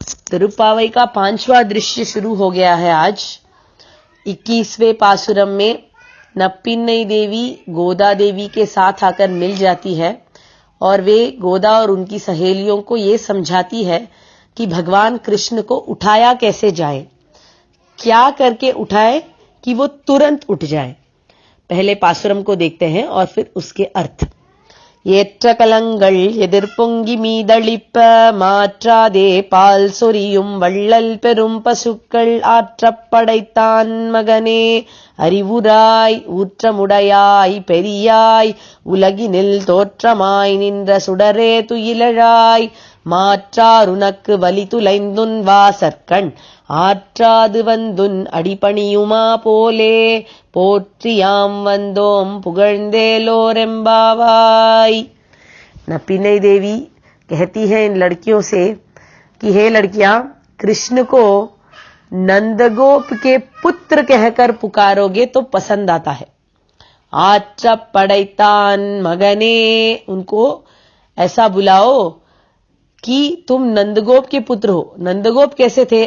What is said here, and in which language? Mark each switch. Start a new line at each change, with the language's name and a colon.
Hindi: तिरुप्पावई का 5वां दृश्य शुरू हो गया है। आज 21वें पासुरम में नप्पिन्नई देवी गोदा देवी के साथ आकर मिल जाती है और वे गोदा और उनकी सहेलियों को ये समझाती है कि भगवान कृष्ण को उठाया कैसे जाए, क्या करके उठाए कि वो तुरंत उठ जाए। पहले पासुरम को देखते हैं और फिर उसके अर्थ।
Tamil: ஏற்ற கலங்கள் எதிர்பொங்கி மீதளிப்ப மாற்றாதே பால் சொரியும் வள்ளல் பெரும் பசுக்கள் ஆற்றப் படைத்தான் மகனே அறிவுராய் ஊற்றமுடையாய் பெரியாய் உலகினில் தோற்றமாய் நின்ற சுடரே துயிலழாய் மாற்றாருனக்கு வலி துலைந்துன் வாசற்கண் ஆற்றாது வந்துன் அடிபணியுமா போலே போற்றியாம் வந்தோம் पुगழ்ந்தேலோரெம்பாவாய்।
Hindi: नप्पिन्नई देवी कहती है इन लड़कियों से कि हे लड़कियां, कृष्ण को नंदगोप के पुत्र कहकर पुकारोगे तो पसंद आता है।
Tamil: आच्च पड़ैतान मगने,
Hindi: उनको ऐसा बुलाओ कि तुम नंदगोप के पुत्र हो। नंदगोप कैसे थे?